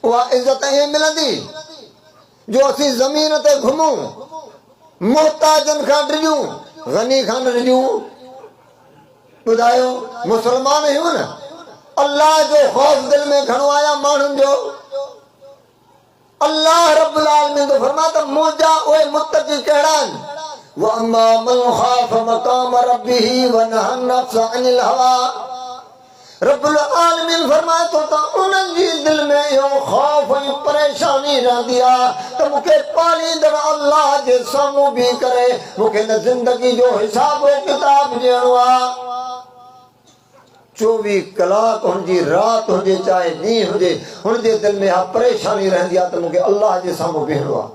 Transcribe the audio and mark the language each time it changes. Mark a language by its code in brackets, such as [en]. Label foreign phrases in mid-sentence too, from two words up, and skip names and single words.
[sd] उहा इज़त ईअं मिलंदी जो असीं ज़मीन ते घुमूं, मोहताजनि खां ॾिजूं, ग़नी खां न ॾिजूं। ॿुधायो मुस्लमान आहियूं न, अल्लाह जो ख़ौफ़ दिलि में घणो आया माण्हुनि जो। [ar] الله رب العالمين [sd] तो फरमाए त मुंहिंजा उहे मुत्तक़ी कहिड़ा आहिनि? [ar] وأما من خاف مقام ربه ونهى النفس عن الهوى. رب العالمين [sd] फरमाए थो त उन्हनि जी दिलि में इहो ख़ौफ़ ऐं परेशानी रहंदी आहे त मूंखे पालींदड़ अल्लाह जे साम्हूं बीह करे मूंखे न ज़िंदगी जो हिसाब किताब ॾियणो आहे। 24 कलाक हुनजी राति हुजे चाहे ॾींहुं हुजे, हुनजे दिलि में हा परेशानी रहंदी आहे त मूंखे अल्लाह जे साम्हूं बीहणो आहे।